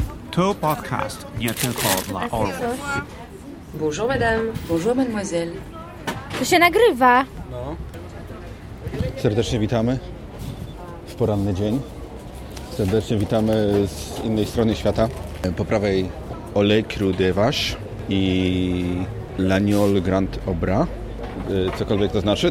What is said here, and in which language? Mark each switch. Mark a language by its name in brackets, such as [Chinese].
[Polish] To podcast, nie tylko dla orłów. [French] Bonjour madame, bonjour mademoiselle. [Polish] To się nagrywa. No. Serdecznie witamy w poranny dzień. Serdecznie witamy z innej strony świata. Po prawej Ole Cru de Vache i Lagnol Grand Obra. Cokolwiek to znaczy.